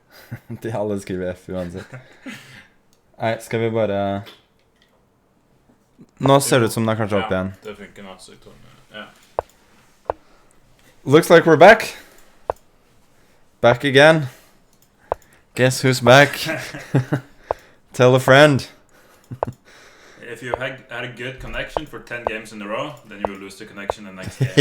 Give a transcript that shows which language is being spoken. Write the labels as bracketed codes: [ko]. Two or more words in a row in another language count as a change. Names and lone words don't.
[no] De alle skriver F uansett. Nei, skal vi bare... Nå ser det ut som den er kanskje opp igjen. Det funker nå, så jeg tror ja. [en] Looks like we're back. Back again. Guess who's back? Tell a friend. If you had a good connection for 10 games in a row, then you will lose the connection the next game.